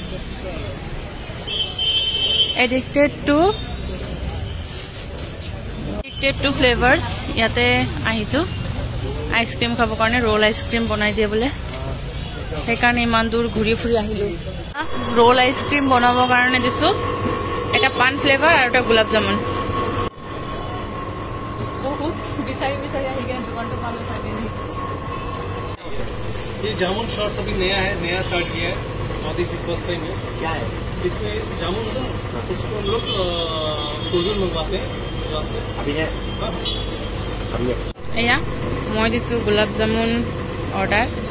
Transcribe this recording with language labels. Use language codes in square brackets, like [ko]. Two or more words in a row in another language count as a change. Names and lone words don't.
[as] এডিক্টেড টু ফ্লেভাৰ্স ইয়াতে আহিছো আইসক্ৰীম খাবৰ কাৰণে ৰোল আইসক্ৰীম বনাই দিয়ে বোলে সেইকাৰণে ইমান দূৰ ঘূৰি ফুৰি আহিলো ৰোল আইসক্ৰীম বনাবৰ কাৰণে দিছো এটা পান ফ্লেভাৰ আৰু এটা গোলাপ জামুন বিচাৰি বিচাৰি আহি গৈ দোকানটো পালো থাকে [hi] ये जामुन शॉर्ट्स अभी नया है नया स्टार्ट किया है [en] this is first time [hi] है। क्या है इसमें? जामुन ना, उसको हम लोग फ्रोजन मंगवाते हैं दुकान से। अभी है? अभी है। [as] এয়া মই দিছোঁ গোলাপ জামুন অৰ্ডাৰ।